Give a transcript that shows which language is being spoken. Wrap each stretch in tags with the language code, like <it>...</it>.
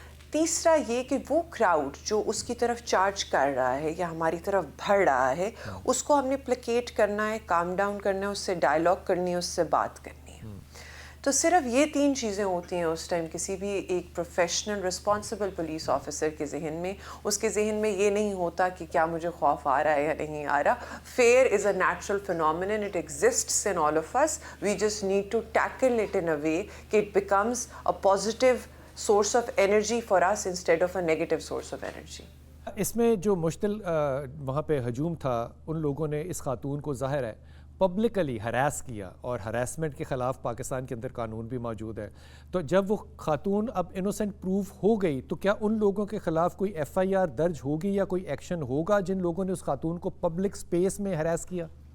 <ur>تیسرا یہ کہ وہ کراؤڈ جو اس کی طرف چارج کر رہا ہے یا ہماری طرف بڑھ رہا ہے اس کو ہم نے پلیکیٹ کرنا ہے, کام ڈاؤن کرنا ہے, اس سے ڈائلاگ کرنی ہے, اس سے بات کرنی ہے. تو صرف یہ 3 چیزیں ہوتی ہیں اس ٹائم کسی بھی ایک پروفیشنل رسپانسبل پولیس آفیسر کے ذہن میں. اس کے ذہن میں یہ نہیں ہوتا کہ کیا مجھے خوف آ رہا ہے یا نہیں آ رہا.</ur> <en>Fear is a natural phenomenon, it exists in all of us. We just need to tackle it in a way that it becomes a positive source of energy for us instead of a negative source of energy.</en> <ur>اس میں جو مشتل وہاں پہ ہجوم تھا, ان لوگوں نے اس خاتون کو ظاہر ہے پبلکلی ہراس کیا, اور ہراسمنٹ کے خلاف پاکستان کے اندر قانون بھی موجود ہے. تو جب وہ خاتون اب انوسنٹ پروف ہو گئی تو کیا ان لوگوں کے خلاف کوئی FIR درج ہوگی یا کوئی ایکشن ہوگا جن لوگوں نے اس خاتون کو پبلک سپیس میں ہراس کیا؟</ur>